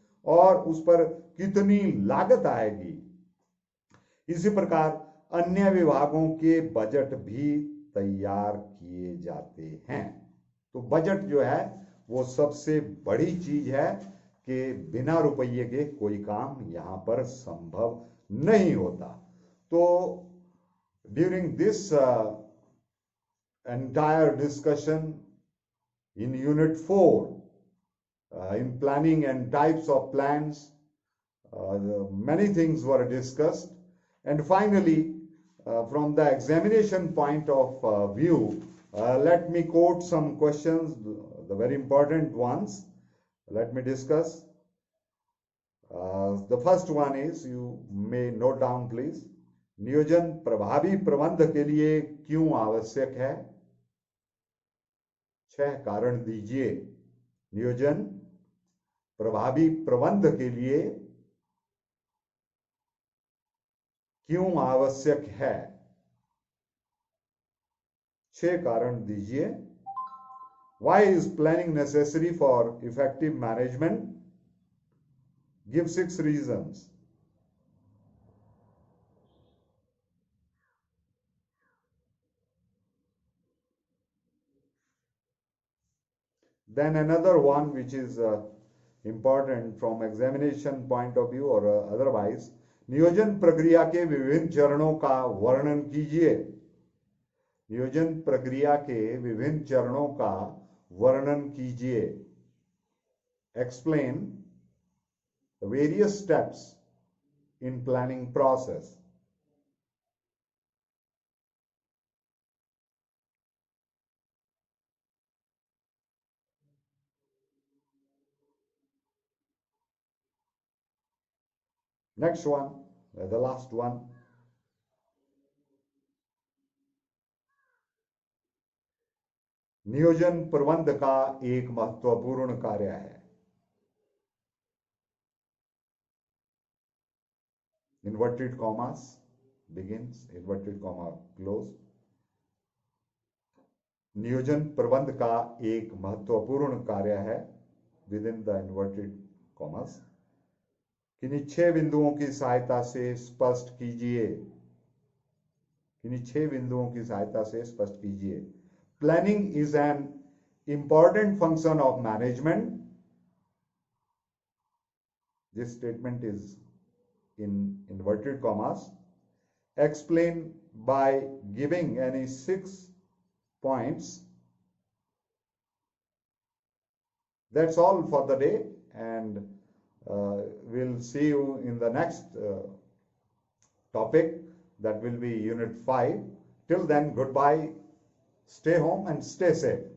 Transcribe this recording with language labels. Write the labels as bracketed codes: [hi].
[hi] और उस पर कितनी लागत आएगी। इसी प्रकार अन्य विभागों के बजट भी तैयार किए जाते हैं। तो बजट जो है वो सबसे बड़ी चीज है कि बिना रुपये के कोई काम यहाँ पर संभव नहीं होता। तो [en] During this entire discussion in unit 4 in planning and types of plans, many things were discussed, and finally from the examination point of view, let me quote some questions, the very important ones. Let me discuss. The first one is, you may note down please, [hi] नियोजन प्रभावी प्रबंध के लिए क्यों आवश्यक है? 6 कारण दीजिए। नियोजन प्रभावी प्रबंध के लिए क्यों आवश्यक है? 6 कारण दीजिए। [en] Why is planning necessary for effective management? Give 6 reasons. Then another one which is important from examination point of view or otherwise, [hi] नियोजन प्रक्रिया के विभिन्न चरणों का वर्णन कीजिए। नियोजन प्रक्रिया के विभिन्न चरणों का वर्णन कीजिए। [en] Explain the various steps in planning process. Next one, the last one. [hi] नियोजन प्रबंध का एक महत्वपूर्ण कार्य है। [en] Inverted commas begins, inverted comma close. [hi] नियोजन प्रबंध का एक महत्वपूर्ण कार्य है, [en] within the inverted commas. [hi] किन्हीं 6 बिंदुओं की सहायता से स्पष्ट कीजिए। किन्हीं 6 बिंदुओं की सहायता से स्पष्ट कीजिए। [en] Planning is an important function of management. This statement is in inverted commas. Explain by giving any 6 points. That's all for the day, and we'll see you in the next topic, that will be unit 5. Till then, goodbye, stay home and stay safe.